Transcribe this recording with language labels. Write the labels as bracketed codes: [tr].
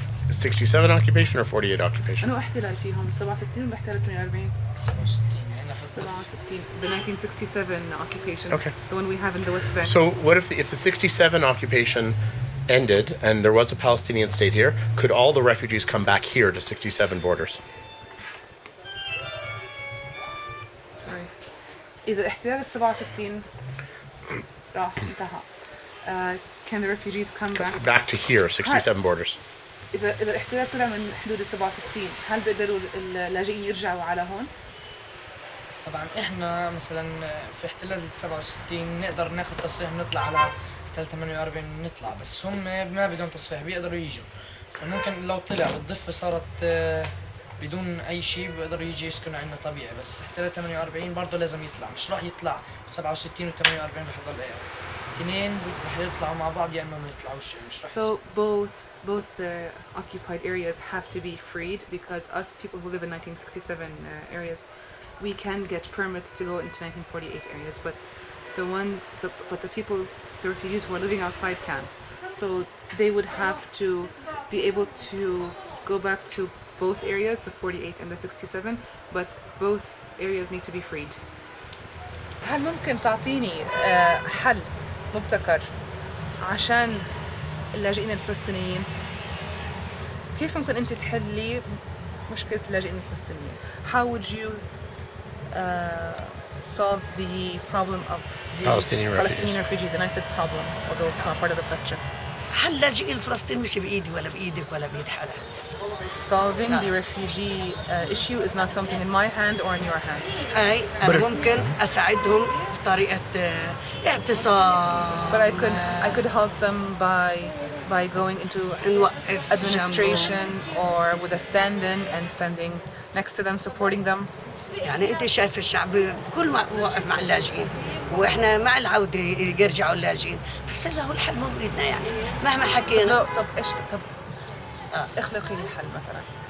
[en] 67 occupation or 48 occupation? [ar] أنو احتلال فيهم 67 ولا احتلال 48؟ 67 هنا في الضفة. [en] 67 the 1967 occupation. Okay. The one we have in the West Bank. So what if the 67 occupation ended and there was a Palestinian state here, could all the refugees come back here to 67 borders? [ar] Right. إذا احتلال 67 راح انتهى. [en] Can the refugees come back? Back to here, 67 borders. [ar] إذا الاحتلال طلع من حدود 67 هل بيقدروا اللاجئين يرجعوا على هون؟ طبعا احنا مثلا في احتلال 67 نقدر ناخذ تصريح نطلع على احتلال 48 نطلع بس هم ما بدهم تصريح بيقدروا يجوا فممكن لو طلع والضفة صارت بدون اي شيء بيقدروا يجي يسكنوا عندنا طبيعي بس احتلال 48 برضه لازم يطلع مش راح يطلع 67 و 48 رح يضل اثنين رح يطلعوا مع بعض يا اما ما يطلعوش مش رح [en] So both the occupied areas have to be freed because us people who live in 1967 areas we can get permits to go into 1948 areas but the refugees who are living outside can't so they would have to be able to go back to both areas the 48 and the 67 but both areas need to be freed. [ar] هل ممكن تعطيني حل مبتكر عشان اللاجئين الفلسطينيين؟ كيف ممكن أنت تحلي مشكلة اللاجئين الفلسطينيين؟ [en] How would you solve the problem of the Palestinian refugees? And I said problem, although it's not part of the question. [ar] حل لاجئين فلسطين مش بإيدي ولا بإيدك ولا بإيد حدا. [en] Solving the refugee issue is not something in my hand or in your hands. [ar] أي أنا ممكن أساعدهم بطريقة اعتصام. [en] But I could help them by going into administration or with a stand-in and standing next to them, supporting them. [ar] يعني أنت شايف الشعب كل ما واقف مع اللاجئين وإحنا مع العودة يرجعوا اللاجئين بس هو الحل مو بإيدنا يعني مهما حكينا. لا طب إيش طب اخلقي لي حل مثلا.